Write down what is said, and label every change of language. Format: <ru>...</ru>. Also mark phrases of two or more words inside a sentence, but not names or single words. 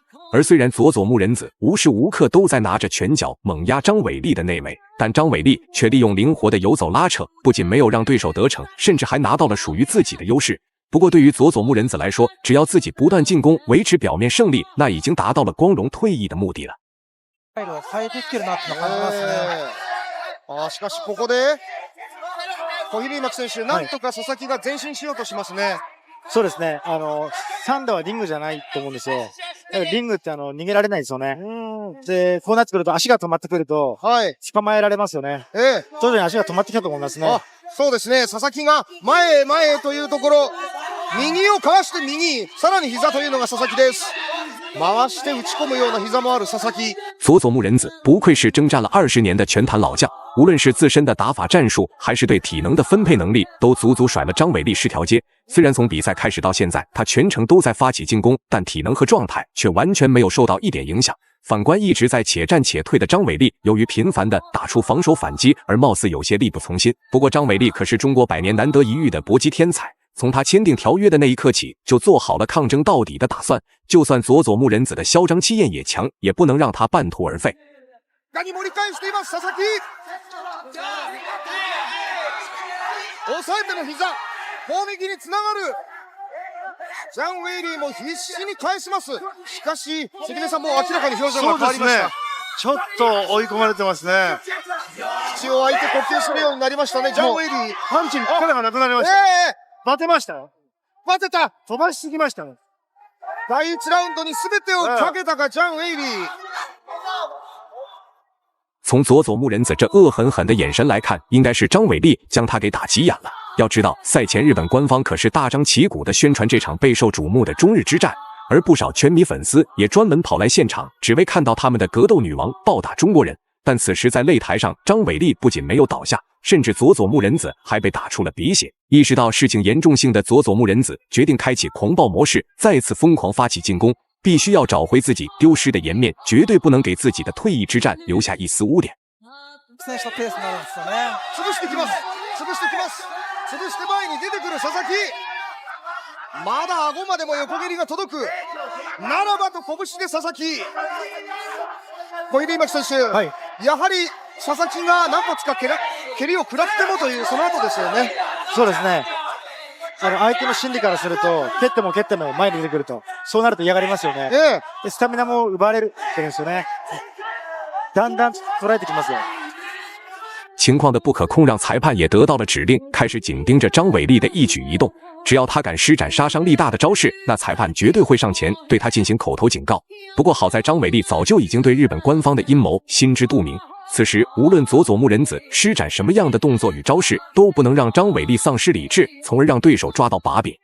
<zh>而虽然佐佐木仁子无时无刻都在拿着拳脚猛压张伟丽的内围，但张伟丽却利用灵活的游走拉扯，不仅没有让对手得逞，甚至还拿到了属于自己的优势。不过对于佐佐木仁子来说，只要自己不断进攻，维持表面胜利，那已经达到了光荣退役的目的了。</zh> <ja>しかしここで小比類巻選手、なんとか佐々木が前進しようとしますね。そうですね。サンダはリングじゃないと思うんですよ。リングって逃げられないですよね。で、こうなってくると足が止まってくると、捕まえられますよね。徐々に足が止まってきたと思いますね。そうですね。佐々木が前へ前へというところ、右をかわして右、さらに膝というのが佐々木です。回して打ち込むような膝もある佐々木。</ja> <zh>佐佐木仁子不愧是征战了20年的拳坛老将，无论是自身的打法战术，还是对体能的分配能力，都足足甩了张伟丽10条街。虽然从比赛开始到现在，他全程都在发起进攻，但体能和状态却完全没有受到一点影响。反观一直在且战且退的张伟丽，由于频繁的打出防守反击，而貌似有些力不从心。不过张伟丽可是中国100年难得一遇的搏击天才，从他签订条约的那一刻起，就做好了抗争到底的打算。就算佐佐木仁子的嚣张气焰也强，也不能让他半途而废。</zh> <ja>がに盛り返しています佐々木。抑えての膝、攻撃につながる。ジャン・ウェイリーも必死に返します。しかし、関根さんもう明らかに表情が変わりました。ちょっと追い込まれてますね。口を開いて呼吸するようになりましたね、ジャン・ウェイリー。パンチに力がなくなりました。バテましたよ。バテた。飛ばしすぎましたね。第1ラウンドに全てをかけたか、ジャン・ウェイリー。</ja> <zh>从佐佐木仁子这恶狠狠的眼神来看，应该是张伟丽将他给打急眼了。要知道，赛前日本官方可是大张旗鼓的宣传这场备受瞩目的中日之战，而不少拳迷粉丝也专门跑来现场，只为看到他们的格斗女王暴打中国人。但此时在擂台上，张伟丽不仅没有倒下，甚至佐佐木仁子还被打出了鼻血。意识到事情严重性的佐佐木仁子决定开启狂暴模式，再次疯狂发起进攻。必须要找回自己丢失的颜面，绝对不能给自己的退役之战留下一丝污点。</zh> <ja>潰してきます。潰して前に出てくる佐々木。まだ顎までも横蹴りが届く。ならばと拳で佐々木。小出今木選手、やはり佐々木が何発か蹴りを食らってもというその後ですよね。そうですね。相手の心理からすると、蹴っても前に出てくると、そうなると嫌がりますよね。でスタミナも奪われるってんですよね。だんだん捉えてきますよ。</ja> <zh>情况的不可控让裁判也得到了指令，开始紧盯着张伟丽的一举一动。只要他敢施展杀伤力大的招式，那裁判绝对会上前对他进行口头警告。不过好在张伟丽早就已经对日本官方的阴谋心知肚明。此时，无论佐佐木仁子施展什么样的动作与招式，都不能让张伟丽丧失理智，从而让对手抓到把柄。</zh>